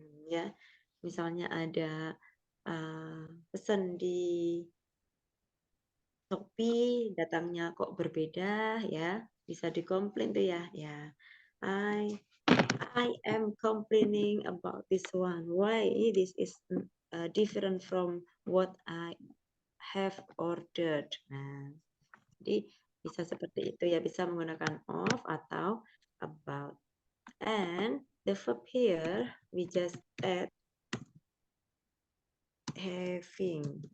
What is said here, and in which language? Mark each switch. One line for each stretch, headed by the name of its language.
Indonesian: Ya, misalnya ada pesan di Shopee datangnya kok berbeda ya, bisa dikomplain tuh ya.
English: Ya, I am complaining about this one. Why this is different from what I have ordered.
Indonesian: Nah, jadi bisa seperti itu ya, bisa menggunakan of atau about.
English: And the verb here we just add having.